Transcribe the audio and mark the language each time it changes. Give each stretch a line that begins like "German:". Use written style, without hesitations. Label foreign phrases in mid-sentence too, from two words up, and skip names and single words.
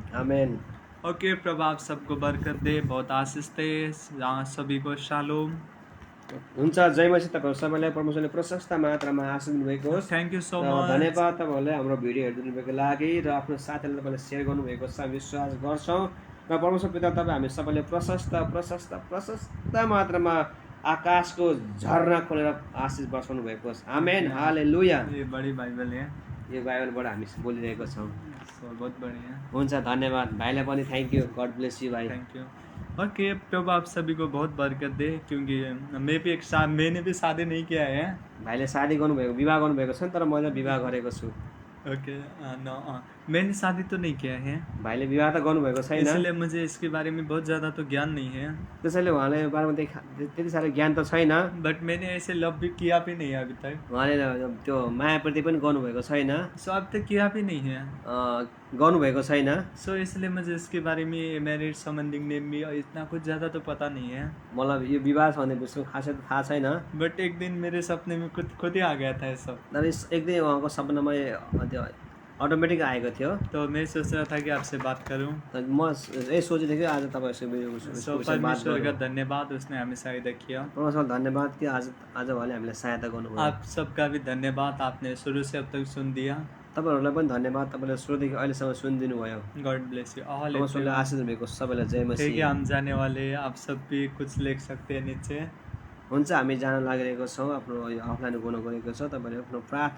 Hindi: आमेन ओके प्रभु आप सबको बरकत दे बहुत आशीष दे सभी को शालोम
Nepali: हुन्छ जय मसी तपाईँहरू सबैलाई परमेश्वरले प्रशस्त मात्रामा आशीष दिनुभएको होस्
English: thank you so र मच
Nepali: धन्यवाद तपाईँहरूलाई हाम्रो भिडियो हेरिदिनुको लागि र आफ्नो साथीहरूले तपाईँले सेयर गर्नुभएको छ विश्वास गर्छौँ र परमेश्वर पिता तपाईँ हामी सबैले प्रशस्त मात्रामा आकाशको झरना खोलेर आशिष बर्साउनु भएको होस् आमेन हालेलुया
Hindi: ये बड़ी बाइबल है
Nepali: यो बाइबलबाट हामी बोलिरहेको छौँ
Hindi: बहुत बढ़िया
Nepali: हुन्छ धन्यवाद भाइलाई पनि
English: thank you God bless you
Nepali: भाइ
English: thank you
Hindi: ओके प्रभु आप सभी को बहुत बरकत दे क्योंकि मैंने भी शादी नहीं किया है
Nepali: भाइले शादी गर्नुभएको विवाह गर्नुभएको छ नि तर मैले विवाह गरेको छु
Hindi: ओके मैंने शादी तो नहीं किया है
Nepali: भाइले विवाह त गर्नुभएको छैन
Hindi: इसलिए मुझे इसके बारे में बहुत ज़्यादा तो ज्ञान नहीं है
Nepali: त्यसैले उहाँले यो बारेमा त्यति साह्रो ज्ञान त छैन
Hindi: बट मैंने ऐसे लव भी किया भी नहीं है अभी तक
Nepali: उहाँले त्यो मायाप्रति पनि गर्नुभएको छैन
Hindi: सो अब तक किया भी नहीं है
Nepali: गर्नुभएको छैन
Hindi: सो इसलिए मुझे इसके बारे में मैरिज संबंधी में भी इतना कुछ ज़्यादा तो पता नहीं है
Nepali: मलाई यो विवाह छ भन्ने विषयमा खासै त थाहा छैन
Hindi: बट एक दिन मेरे सपने में खुद ही आ गया था ये सब
Nepali: तर एक दिन उहाँको सपनामा त्यो अटोमेटिक आएको थियो
Hindi: तो मैं सोच रहा था कि आपसे बात करूं
Nepali: त म यही सोचेको थिएँ कि आज तपाईँहरूको सो विषयमा बात
Hindi: परमेश्वर का
Nepali: गरौँ
Hindi: धन्यवाद उसने हमें सहायता किया
Nepali: परमेश्वर धन्यवाद कि आज उहाँले हामीलाई सहायता गर्नुभयो
Hindi: आप सबका भी धन्यवाद आपने शुरू से अब तक सुन दिया
Nepali: तपाईँहरूलाई पनि धन्यवाद तपाईँले सुरुदेखि अहिलेसम्म सुनिदिनु भयो
English: God bless you all
Nepali: परमेश्वरले आशीष दिनुभएको सबैलाई जय
Hindi: ठीक मसीह है हम जाने वाले हैं आप सब भी कुछ लिख सकते हैं नीचे
Nepali: हुन्छ हामी जान लागिरहेको छौँ आफ्नो यो अफलाइन गर्नु गएको छ तपाईँले आफ्नो प्रार्थना